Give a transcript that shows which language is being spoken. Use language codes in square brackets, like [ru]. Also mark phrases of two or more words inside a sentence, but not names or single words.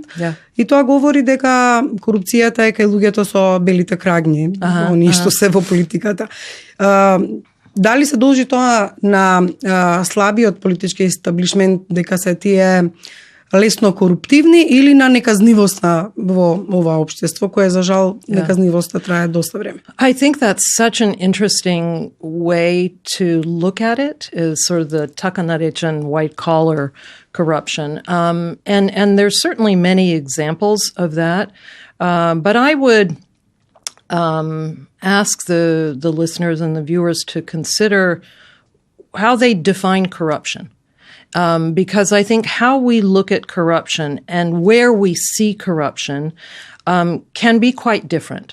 [mk] И тоа говори дека корупцијата е кај луѓето со белите крагњи, оние што се во политиката. Дали се должи тоа на слабиот политички естаблишмент дека се тие лесно коруптивни или на неказнивоста во ова општество кое за жал неказнивоста трае доста време? [en] I think that's such an interesting way to look at it, is sort of the [mk] така наречен [en] white collar corruption. And there's certainly many examples of that. But I would ask the listeners and the viewers to consider how they define corruption. Because I think how we look at corruption and where we see corruption can be quite different.